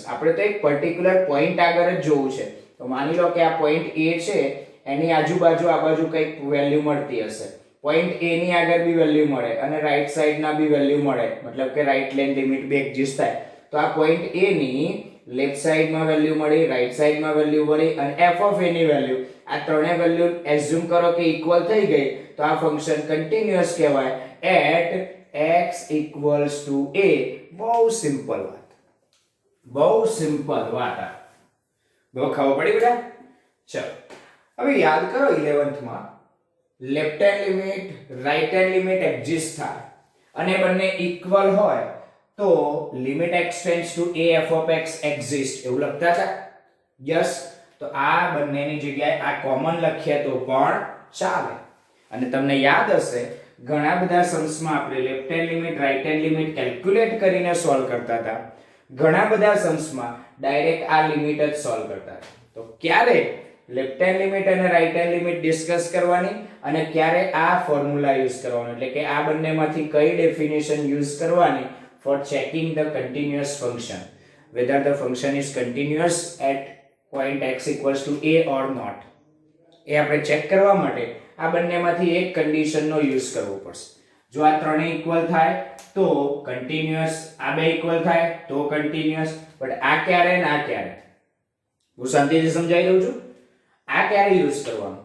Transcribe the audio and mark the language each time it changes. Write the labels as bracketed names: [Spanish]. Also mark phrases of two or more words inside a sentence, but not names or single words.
[Gujarati] આપણે તો એક પર્ટિક્યુલર પોઈન્ટ આગળ જ જોવું છે. તો માની લો કે આ પોઈન્ટ a છે, એની આજુબાજુ આ બાજુ કંઈક વેલ્યુ મળતી હશે. પોઈન્ટ a ની આગળ બી વેલ્યુ મળે અને રાઈટ સાઈડના બી વેલ્યુ મળે, મતલબ કે [English] right length limit [Gujarati] બી એક્ઝિસ્ટ થાય. તો આ પોઈન્ટ a ની લેફ્ટ સાઈડમાં વેલ્યુ મળી, રાઈટ સાઈડમાં વેલ્યુ મળી અને f of a ની વેલ્યુ, આ ત્રણે વેલ્યુ એઝ્યુમ કરો કે ઇક્વલ થઈ ગઈ તો આ ફંક્શન કન્ટિન્યુઅસ કહેવાય [English] at x equals to a. [Gujarati] બહુ સિમ્પલ વાત, બહુ સિમ્પલ વાત. બહુ ખબર પડી બેટા? ચલો હવે યાદ કરો 11th માં [English] left hand limit, right hand limit [Gujarati] એક્ઝિસ્ટ થાય અને બંને ઇક્વલ હોય તો [English] limit x tends to a f of x exist [Gujarati] એવું લખતા હતા. યસ, તો આ બંનેની જગ્યાએ આ કોમન લખીએ તો પણ ચાલે. અને તમને યાદ હશે ઘણા બધા સમ્સમાં આપણે [English] left hand limit, right hand limit [Gujarati] કેલ્ક્યુલેટ કરીને સોલ્વ કરતા હતા. ઘણા બધા સમ્સમાં ડાયરેક્ટ આ લિમિટ જ સોલ્વ કરતા હતા. તો ક્યારે [English] left hand limit [Gujarati] અને [English] right hand limit [Gujarati] ડિસ્કસ કરવાની અને ક્યારે આ ફોર્મ્યુલા યુઝ કરવાનો, એટલે કે આ બંનેમાંથી કઈ ડેફિનેશન યુઝ કરવાની [English] for checking the continuous function, whether the function is continuous at point x equals to a or not. [Gujarati] એ આપણે ચેક કરવા માટે આ બંનેમાંથી એક કન્ડિશનનો યુઝ કરવો પડશે. જો આ ત્રણે ઇક્વલ થાય તો કન્ટિન્યુઅસ, આ બે ઇક્વલ થાય તો કન્ટિન્યુઅસ, બટ આ ક્યારે ને આ ક્યારે? હું શાંતિથી સમજાવી દઉં છું. આ ક્યારે યુઝ કરવાનું?